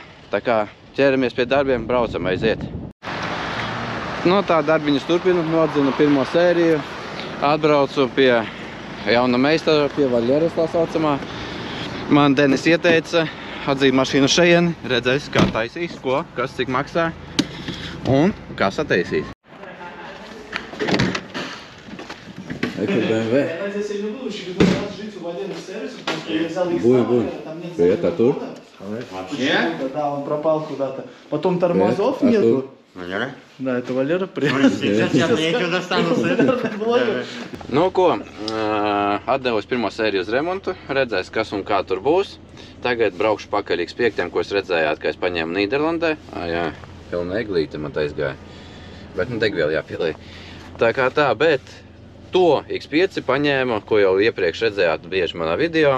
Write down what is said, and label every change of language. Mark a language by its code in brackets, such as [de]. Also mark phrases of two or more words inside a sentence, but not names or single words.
[lv] Tā kā ķeramies pie darbiem, braucam, aiziet. No tā darbiņus turpinu, nodzinu pirmo sēriju, atbraucu pie jauna meistara, pie Vaļeras tā saucamā. Man Denis ieteica atzīt mašīnu šejieni, redzēs, kā taisīs, ko, kas cik maksā un kā sataisīs. Ekur BMW. [ru] Будет. Привет, а тут? Да, он пропал куда-то. Потом тормозов нету. Валера? Да, это Валера, привет. Сейчас нечего достану. [lv] Nu, ko, atdevusi pirmo sēriju uz remontu, redzēs, kas un kā tur būs. Tagad braukšu pakaļ X5, ko es redzējāt, ka es paņēmu Nīderlandē. Jā, pilna eglīte man aizgāja. Bet degvielu jāpielī. Tā kā tā, bet to X5 paņēma, ko jau iepriekš redzējāt bieži manā video.